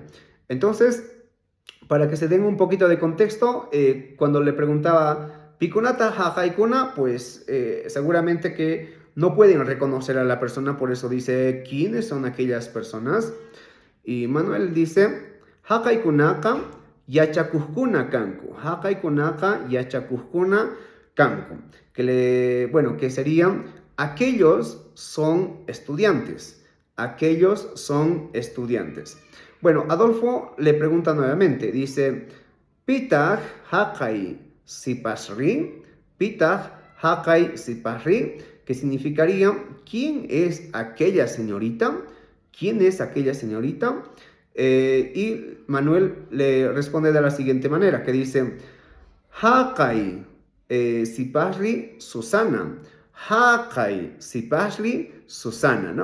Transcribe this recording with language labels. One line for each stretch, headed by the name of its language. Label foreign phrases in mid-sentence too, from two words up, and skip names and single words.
Spanish: Entonces, para que se den un poquito de contexto, cuando le preguntaba
Quechua: pikunata hakaikuna,
Spanish: pues seguramente que no pueden reconocer a la persona, por eso dice, ¿quiénes son aquellas personas? Y Manuel dice,
Quechua: Hakaikunaka yachakuskuna kanku. Hakaikunaka yachakuskuna kanku.
Spanish: Que serían, aquellos son estudiantes. Aquellos son estudiantes. Bueno, Adolfo le pregunta nuevamente, dice,
Quechua: Pitah hakai sipasri. Pitah hakai sipasri,
Spanish: que significaría, ¿quién es aquella señorita? ¿Quién es aquella señorita? Y Manuel le responde de la siguiente manera, que dice,
Quechua: Hakai sipasri Susana. Hakai sipasri Susana,
Spanish: ¿no?